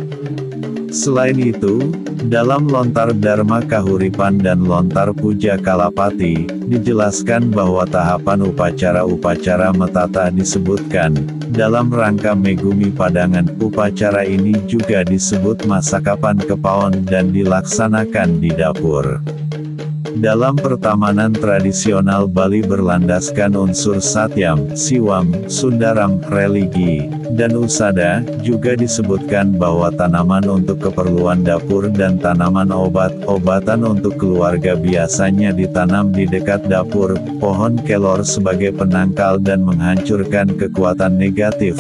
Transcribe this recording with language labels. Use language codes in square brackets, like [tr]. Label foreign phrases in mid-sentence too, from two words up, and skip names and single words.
[id] Selain itu, dalam lontar Dharma Kahuripan dan lontar Puja Kalapati, dijelaskan bahwa tahapan upacara-upacara metata disebutkan. Dalam rangka Megumi Padangan, upacara ini juga disebut masakapan kepaon dan dilaksanakan di dapur. Dalam pertamanan tradisional Bali berlandaskan unsur [sa] satyam, siwam, sundaram, [id] religi, dan usada. Juga disebutkan bahwa tanaman untuk keperluan dapur dan tanaman obat-obatan untuk keluarga biasanya ditanam di dekat dapur. Pohon kelor sebagai penangkal dan menghancurkan kekuatan negatif.